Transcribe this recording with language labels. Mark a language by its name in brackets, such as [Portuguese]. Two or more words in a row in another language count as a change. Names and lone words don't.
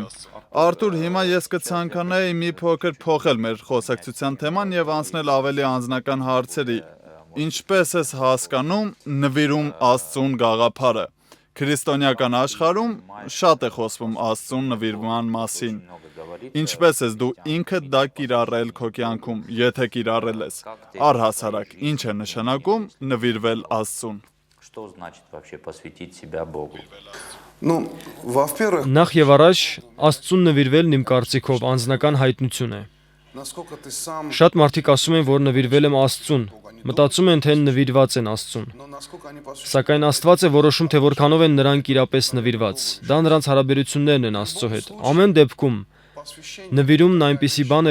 [Armenian] Արթուր, հիմա ես կցանկանայի մի փոքր փոխել մեր խոսակցության թեման եւ անցնել ավելի անձնական հարցերի։ Ինչպես ես հասկանում նվիրում Աստծուն գաղափարը։ Քրիստոնեական աշխարհում շատ է խոսվում Աստծուն նվիրման մասին։ Ինչպես ես դու ինքդ դա կիրառել քո կյանքում, եթե կիրառել ես։ Առհասարակ, ինչ է նշանակում նվիրվել Աստծուն։ [Russian] Что значит вообще посвятить себя Богу? [Armenian] Նախ եւ առաջ Աստծուն նվիրվելն իմ կարծիքով անձնական հայտնություն է։ Շատ մարդիկ ասում են, որ նվիրվել եմ Աստծուն, մտածում են, թե նվիրված են Աստծուն։ Սակայն Աստված է որոշում, թե որքանով են նրանք իրապես նվիրված։ Դա նրանց հարաբերություններն են Աստծո հետ։ Ամեն դեպքում նվիրումն այնպիսի բան է,